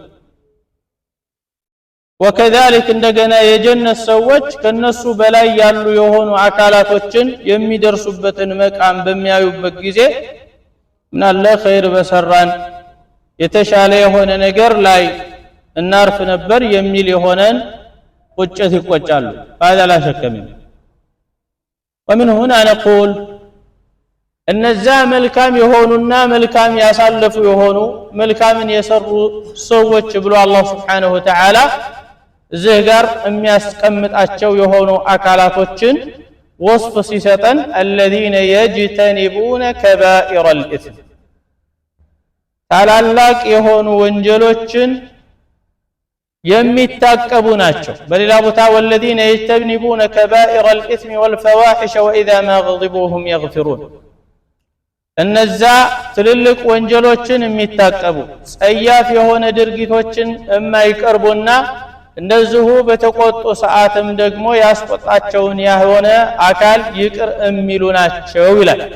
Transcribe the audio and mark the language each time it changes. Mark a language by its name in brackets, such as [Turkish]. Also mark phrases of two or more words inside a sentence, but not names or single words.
[Amharic] وكذلك እንደገና የጀነት ሰዎች ከነሱ በላይ ያሉ የሆኑ አካላቶችን የሚደርሱበትን መቃም በሚያዩበት ጊዜ ምናለ ኸይር በሰራን የተሻለ የሆነ ነገር ላይ እናርፍ ነበር የሚል የሆነን ቁጭት ይቆጫሉ [Arabic] هذا لا شك منه ومن هنا نقول [Amharic] እነዛ መልካም የሆኑና መልካም ያሳለፉ የሆኑ መልካምን የሰሩ ሰዎች ብሎ አላህ [Arabic] سبحانه وتعالى [Amharic] እዚህ ጋር የሚያስቀምጣቸው የሆኑ አካላቶችን ወስፍ ሲሰጠን [Arabic] الذين يجتنبون كبائر الاثم [Amharic] ታላላቅ የሆኑ ወንጀሎችን የሚታቀቡ ናቸው በሌላ ቦታ [Arabic] والذين يجتنبون كبائر الاثم والفواحش واذا ما غضبوا هم يغفرون [Amharic] እነዛ ትልልቅ ወንጀሎችን የሚታቀቡ ጸያፍ የሆነ ድርጊቶችን የማይቀርቡና እንደዚሁ በተቆጡ ሰዓትም ደግሞ ያስቆጣቸውን የሆነ አካል ይቅር የሚሉ ናቸው ይላል